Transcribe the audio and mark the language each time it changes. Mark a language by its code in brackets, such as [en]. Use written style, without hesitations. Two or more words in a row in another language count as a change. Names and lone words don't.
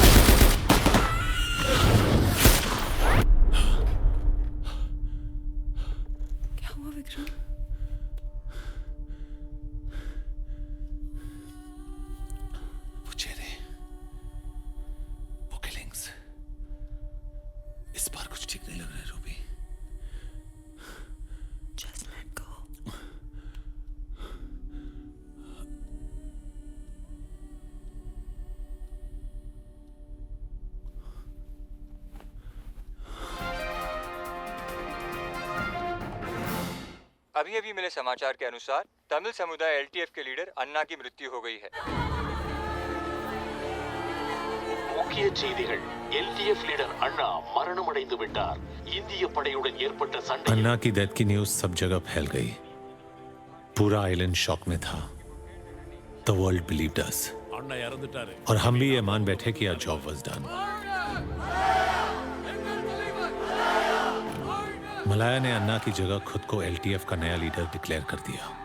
[hi] क्या हुआ विक्रम? वो चेहरे, वो किलिंग्स, इस बार कुछ ठीक नहीं लग रहा है रूबी। [en] Just let go. [hi] अभी अभी मिले समाचार के अनुसार तमिल समुदाय LTF के लीडर अन्ना की मृत्यु हो गई है। [ta] முக்கிய செய்திகள். LTF லீடர் அண்ணா மரணமடைந்து விட்டார். இந்திய படையுடன் ஏற்பட்ட சண்டை. [hi] अन्ना की डेथ की न्यूज सब जगह फैल गई। पूरा आइलैंड शॉक में था। [en] The world believed us. [ta] அண்ணா இறந்துட்டாரு. [hi] और हम भी ये मान बैठे कि [en] our job was done. [hi] मलाया ने अन्ना की जगह खुद को LTF का नया लीडर डिक्लेयर कर दिया।